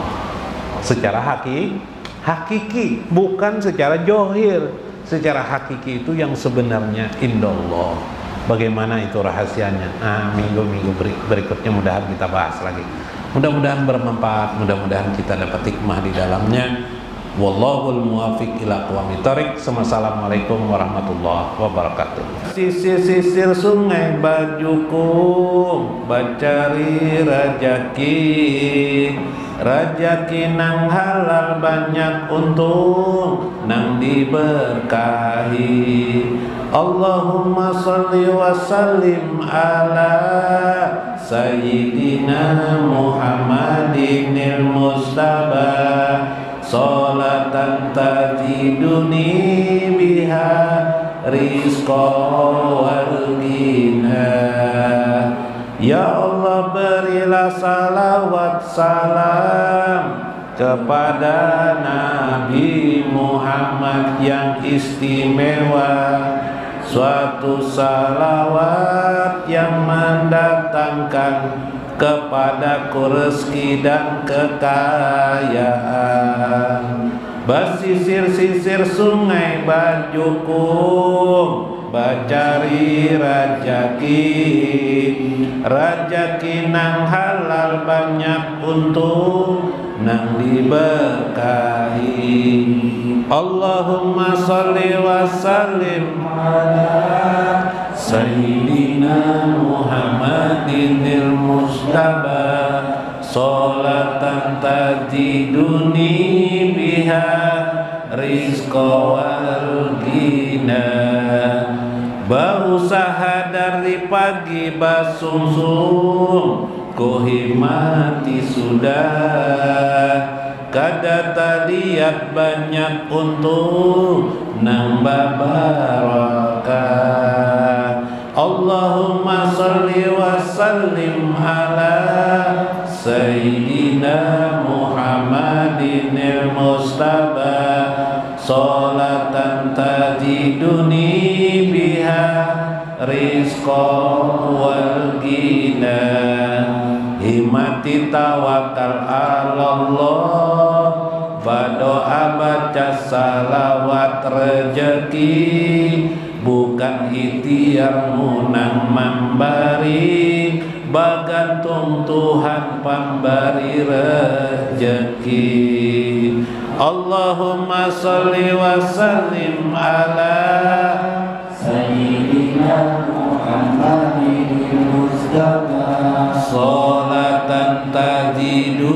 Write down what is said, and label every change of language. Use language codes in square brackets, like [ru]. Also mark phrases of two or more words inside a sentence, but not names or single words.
[id] Secara hakiki, bukan secara johir. Secara hakiki itu yang sebenarnya indallah. Bagaimana itu rahasianya? Minggu-minggu berikutnya mudahan kita bahas lagi. Mudah-mudahan bermanfaat, mudah-mudahan kita dapat hikmah di dalamnya. [ar] والله الموفق إلى أقوم الطريق. السلام عليكم ورحمة الله وبركاته. [bjn] Sisir-sisir sungai bajuku, bacari rajaki, rajaki nang halal banyak untung, nang diberkahi. [ar] اللهم صل وسلم على سيدنا محمد المصطفى، صلاة تجدني بها رزقا والغنى. [id] Ya Allah, berilah salawat salam kepada Nabi Muhammad yang istimewa, suatu salawat yang mendatangkan kepadaku rezeki dan kekayaan. [bjn] Basisir-sisir sungai bajuku, bacari rajaki, rajaki nang halal banyak untung, nang diberkahi. [ar] اللهم صل وسلم على سيدنا محمد المصطفى، صلاة تجدني بها رزقا والغنى. [bjn] Bau usaha dari pagi basungsung, kuhimati sudah. Kada lihat banyak untung, nambah barakah. [ar] اللهم صل وسلم على سيدنا محمد المصطفى، صلاة تجدني بها رزقا والغنى. [bjn] Himati tawakal Allah, berdoa baca salawat rejeki, bukan ikhtiar munang memberi, bagantung Tuhan pemberi rejeki. [ar] اللهم صل وسلم على سيدنا محمد المصطفى, صلاة تجد